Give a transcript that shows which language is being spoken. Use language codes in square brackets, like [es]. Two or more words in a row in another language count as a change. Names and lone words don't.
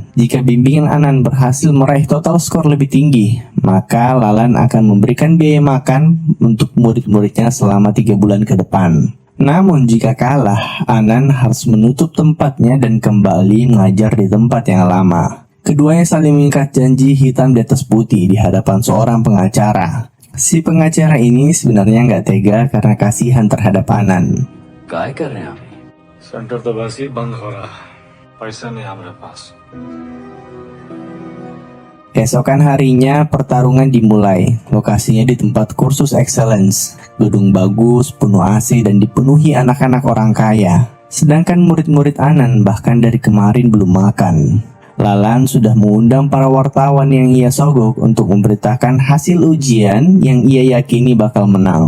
[id] Jika bimbingan Anan berhasil meraih total skor lebih tinggi, maka Lalan akan memberikan biaya makan untuk murid-muridnya selama 3 bulan ke depan. Namun jika kalah, Anan harus menutup tempatnya dan kembali mengajar di tempat yang lama. Keduanya saling mengikat janji hitam di atas putih di hadapan seorang pengacara. Si pengacara ini sebenarnya nggak tega karena kasihan terhadap Anan. [hi] काय कर रहे हैं आप सेंटर तो वैसे ही बंद हो रहा है पैसा नहीं हमारे पास [id] Keesokan harinya pertarungan dimulai. Lokasinya di tempat kursus excellence. Gedung bagus, penuh AC dan dipenuhi anak-anak orang kaya. Sedangkan murid-murid Anan bahkan dari kemarin belum makan. Lalan sudah mengundang para wartawan yang ia sogok untuk memberitakan hasil ujian yang ia yakini bakal menang.